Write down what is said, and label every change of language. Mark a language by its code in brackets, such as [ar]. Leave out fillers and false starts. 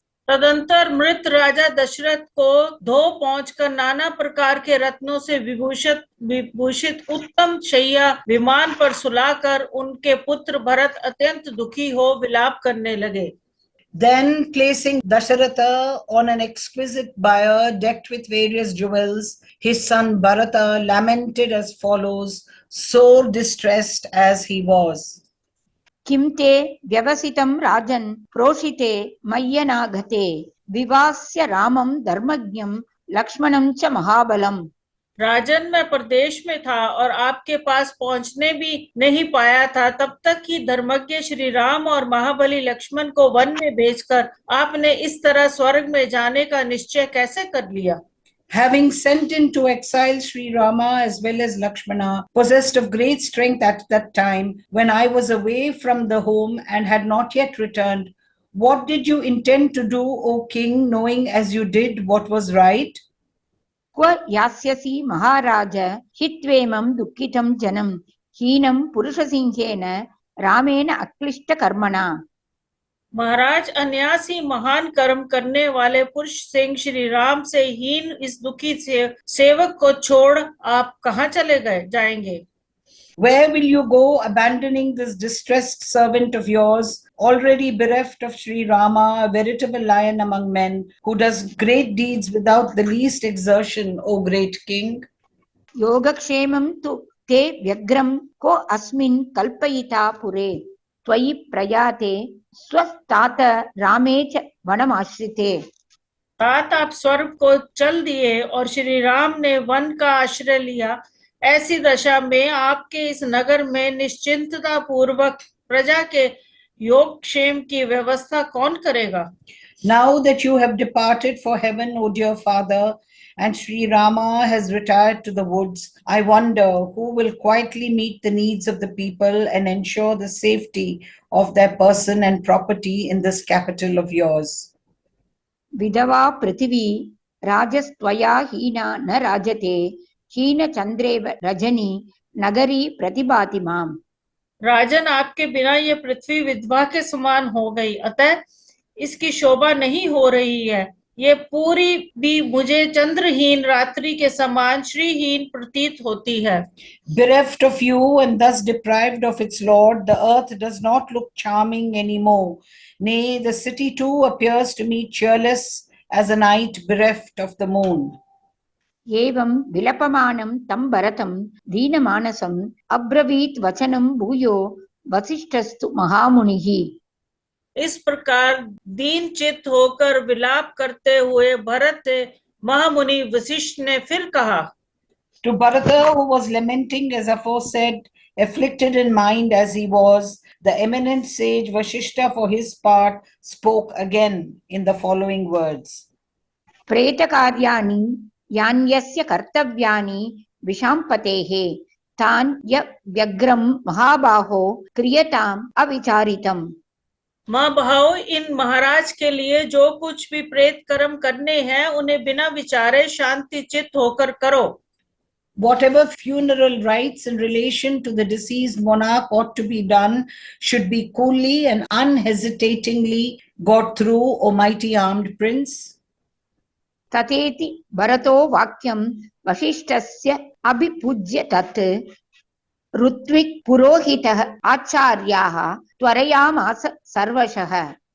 [hi] तदंतर मृत राजा दशरथ को धो पहुंचकर नाना प्रकार के रत्नों से विभूषित उत्तम शैया विमान पर सुलाकर उनके पुत्र भरत अत्यंत दुखी हो विलाप करने लगे। [en] Then placing Dasharatha on an exquisite bier decked with various jewels, his son Bharata lamented as follows, sore distressed as he was. [sa] किं ते व्यवसितं राजन् प्रोषिते मय्यनागते विवास्य रामं धर्मज्ञं लक्ष्मणं च महाबलम्। [hi] राजन, मैं प्रदेश में था और आपके पास पहुंचने भी नहीं पाया था, तब तक कि धर्मज्ञ श्री राम और महाबली लक्ष्मण को वन में भेजकर आपने इस तरह स्वर्ग में जाने का निश्चय कैसे कर लिया? [en] Having sent into exile Sri Rama as well as Lakshmana, possessed of great strength at that time, when I was away from the home and had not yet returned, what did you intend to do, O king, knowing as you did what was right? [sa] क्व यास्यसि महाराज हित्वेमं दुःखितं जनं हीनं पुरुषसिंहेन रामेण अक्लिष्टकर्मणा। [hi] महाराज, अन्यास ही महान कर्म करने वाले पुरुष सिंह श्री राम से हीन इस दुखी सेवक को छोड़ आप कहाँ चले जाएंगे? [en] Where will you go, abandoning this distressed servant of yours, already bereft of Sri Rama, a veritable lion among men, who does great deeds without the least exertion, O great king? [sa] योगक्षेमं तु ते व्यग्रं को अस्मिन् कल्पयिता पुरे त्वयि प्रयाते स्वस्तात रामे च वनमाश्रिते। [hi] तात आप स्वर्ग को चल दिए और श्री राम ने वन का आश्रय लिया। ऐसी दशा में आपके इस नगर में निश्चिंतता पूर्वक प्रजा के योग क्षेम की व्यवस्था कौन करेगा? [en] Now that you have departed for heaven, O dear father, and Sri Rama has retired to the woods, I wonder who will quietly meet the needs of the people and ensure the safety of their person and property in this capital of yours. [sa] विधवा पृथिवी राजस्त्वया हीना न राजते हीन चंद्रेव रजनी नगरी प्रतिभाति माम। [hi] राजन, आपके बिना ये पृथ्वी विधवा के समान हो गई, अतः इसकी शोभा नहीं हो रही है। ये पूरी भी मुझे चंद्रहीन रात्रि के समान श्रीहीन प्रतीत होती है। [en] Bereft of you and thus deprived of its lord, the earth does not look charming anymore. Nay, the city too appears to me cheerless as a night bereft of the moon. [sa] एवं विलपमानं तं भरतं दीनमानसं अब्रवीत वचनं भूयो वसिष्ठस्तु महामुनिः। [hi] इस प्रकार दीन चित्त होकर विलाप करते हुए भरत महामुनि वशिष्ठ ने फिर कहा। [en] To Bharata, who was lamenting as aforesaid, afflicted in mind as he was, the eminent sage Vashishta for his part spoke again in the following words. [sa] प्रेतकार्याणि यान्यस्य कर्तव्यानि विशाम्पतेः तान् व्यग्रं महाबाहो क्रियताम् अविचारितम्। [hi] महाभाव, इन महाराज के लिए जो कुछ भी प्रेत कर्म करने हैं उन्हें बिना विचारे शांति चित्त होकर करो। [en] Whatever funeral rites in relation to the deceased monarch ought to be done should be coolly and unhesitatingly got through, O mighty armed prince. [sa] तथेति भरतो वाक्यं वसिष्ठस्य अभिपूज्य तत् ऋत्विक् पुरोहितः आचार्याः त्वरयामास सर्वशः।